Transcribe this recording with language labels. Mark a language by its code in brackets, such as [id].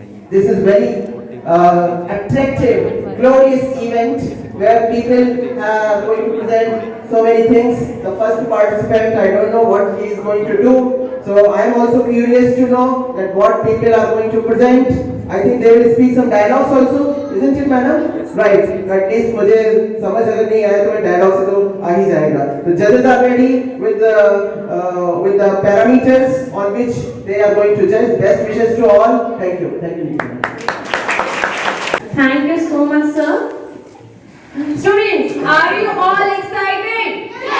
[en] This is very attractive, glorious event where people are going to present so many things. The first participant, I don't know what he is going to do. So I am also curious to know that what people are going to present. I think they will speak some dialogues also, isn't it, madam? Yes. Right. At least [hi] मुझे समझ अगर नहीं आया तो मैं dialogue से तो आ ही जाएगा. [en] The judges are ready with the parameters on which they are going to judge. Best wishes to all. Thank you. Thank you. Thank you so much, sir. Students, are you all excited?